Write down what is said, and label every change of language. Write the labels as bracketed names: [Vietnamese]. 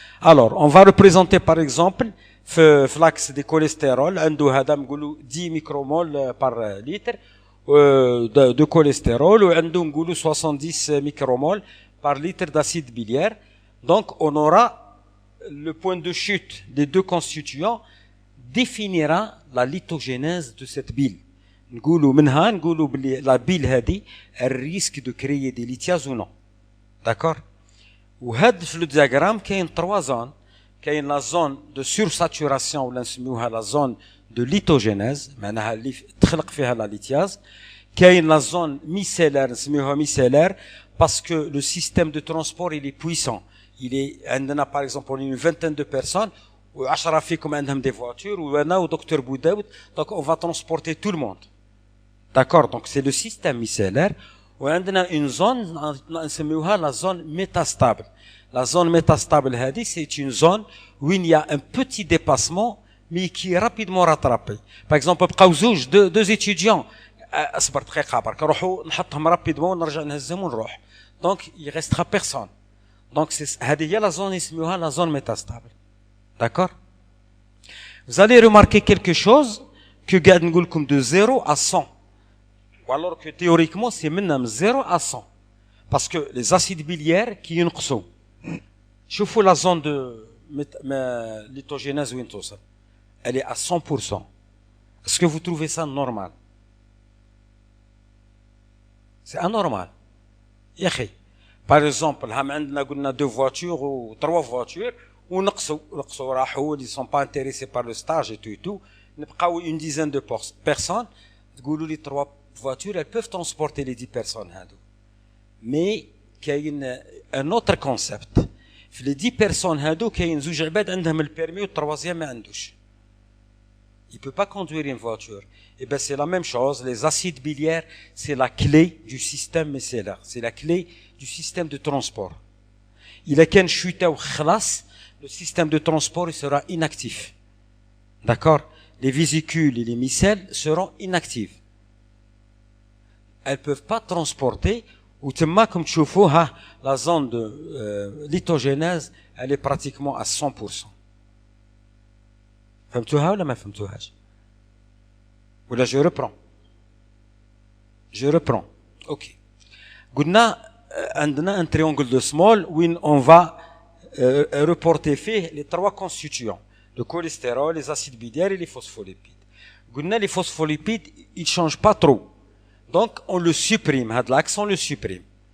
[French] Alors, on va représenter par exemple في l'axe des cholestérols, [Arabic] عنده هذا نقولوا [French] 10 micromol par litre de cholestérol, ou [Arabic] عنده نقولوا [French] 70 micromol par litre d'acide biliaire. Donc, on aura le point de chute des deux constituants définira la lithogénèse de cette bile. [Arabic] نقولوا منها نقولوا [French] la bile هذه elle risque de créer des lithiases ou non. D'accord? [Arabic] وهاد في لو دياغرام كاين 3 زون. كاين لا زون دو سورساتوراسيون ولا نسميوها لا زون دو ليتوجينيز معناها اللي تخلق فيها لا ليتياز. كاين لا زون ميسيلار نسميوها ميسيلار باسكو لو سيستيم دو ترونسبور [French] il est puissant. il est عندنا par exemple on est une vingtaine de personnes [Arabic] و10 فيكم عندهم [French] des voitures [Arabic] وانا ودكتور بوداود [French] donc on va transporter tout le monde. D'accord, donc c'est le système micellaire. وعندنا une zone نسميوها la zone métastable. La zone métastable هذه c'est une zone où il y a un petit dépassement mais qui est rapidement rattrapé. [Arabic] Par exemple بقاو زوج [French] deux étudiants [Arabic] اصبر دقيقه برك نروحوا نحطهم رابيدمون ونرجع نهزهم ونروح. [French] Donc il restera personne. Donc c'est هذه هي la zone نسميوها la zone métastable. D'accord? Vous allez remarquer quelque chose que قاعد نقول لكم de 0 à 100. Ou alors que théoriquement c'est من 0 à 100. Parce que les acides biliaires qui [Arabic] ينقصوا. شوفوا [French] la zone de litogénèse [Arabic] وين توصل. [French] Elle est à 100%. Est-ce que vous trouvez ça normal? C'est anormal. [Arabic] يا أخي. [French] Par exemple, هم عندنا قلنا 2 voitures ou 3 voitures [Arabic] ونقصوا راحوا [French] ils sont pas intéressés par le stage et tout. نبقاو une dizaine de personnes. [Arabic] تقولوا لي [French] 3 voitures elles peuvent transporter les 10 personnes هادو. Mais كاين un autre concept. [Arabic] في [French] les 10 personnes [Arabic] هادو كاين زوج عباد عندهم البيرمي والتروازيام ما عندوش. [French] Il peut pas conduire une voiture. Et ben c'est la même chose. Les acides biliaires, c'est la clé du système micellaire. C'est la clé du système de transport. Il a qu'un chute ou [Arabic] خلاص, [French] le système de transport il sera inactif. D'accord? Les vésicules et les micelles seront inactives. Elles peuvent pas transporter. Ou comme tu vois, la zone de litogénèse, elle est pratiquement à 100%. [Arabic] فهمتوها ولا ما فهمتوهاش؟ ولا [French] je reprends. OK. قلنا عندنا un triangle de small où on va reporter [Arabic] فيه [French] les 3 constituants, le cholestérol, les acides biliaires et les phospholipides. قلنا les phospholipides, ils changent pas trop. Donc on le supprime, هذا l'axe on le supprime.